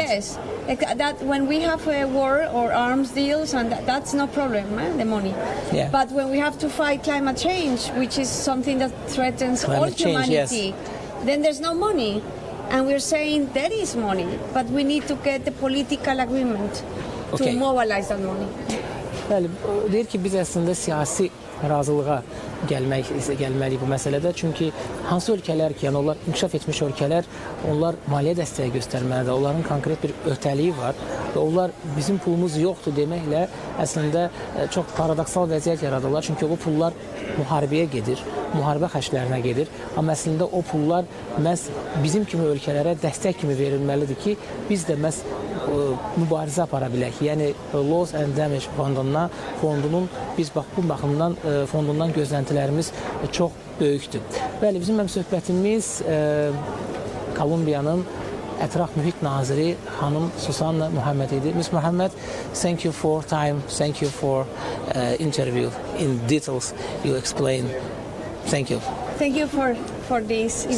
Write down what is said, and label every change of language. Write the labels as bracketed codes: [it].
[en] Yes, that when we have a war or arms deals, and that's no problem, the money. Yeah. But when we have to fight climate change, which is something that threatens all humanity, then there's no money. And we're saying there is money, but we need to get the political agreement to mobilize that money. [az] Bəli, deyir ki, biz əslində siyasi razılığa gəlməliyik bu məsələdə. Çünki hansı ölkələr ki, yəni onlar inkişaf etmiş ölkələr, onlar maliyyə dəstəyi göstərməlidir. Onların konkret bir öhdəliyi var və onlar bizim pulumuz yoxdur deməklə əslində çox paradoksal vəziyyət yaradırlar. Çünki o pullar müharibəyə gedir, müharibə xərclərinə gedir. Amma əslində o pullar məhz bizim kimi ölkələrə dəstək kimi verilməlidir ki, biz də məhz mübarizə apara bilək. Yəni Loss and Damage fondunun biz bu baxımdan fondundan gözləntilərimiz çox böyükdür. Bəli, bizim söhbətimiz Kolumbiyanın ətraf mühit naziri xanım Susanna Mohammad idi. [en] Ms. Mohammad, thank you for time, thank you for interview in details you explain. Thank you. Thank you for this interview.